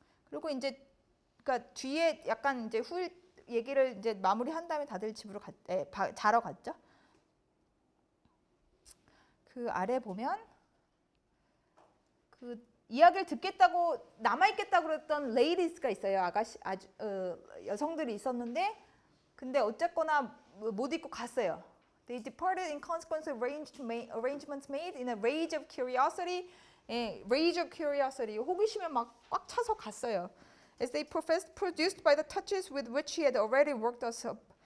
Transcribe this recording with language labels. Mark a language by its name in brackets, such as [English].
[Korean] 그리고 이제 그러니까 뒤에 약간 이제 얘기를 이제 마무리한 다음에 다들 집으로 자러 갔죠. 그 아래 보면 그 이야기를 듣겠다고 남아있겠다고 그랬던 레이디스가 있어요. 여성들이 있었는데 근데 어쨌거나 못 입고 갔어요. [English] They departed in consequence of arrangements made in a rage of curiosity. rage of curiosity. [Korean] 호기심에 막 꽉 차서 갔어요. [English] As they produced by the touches with which he had already worked us up.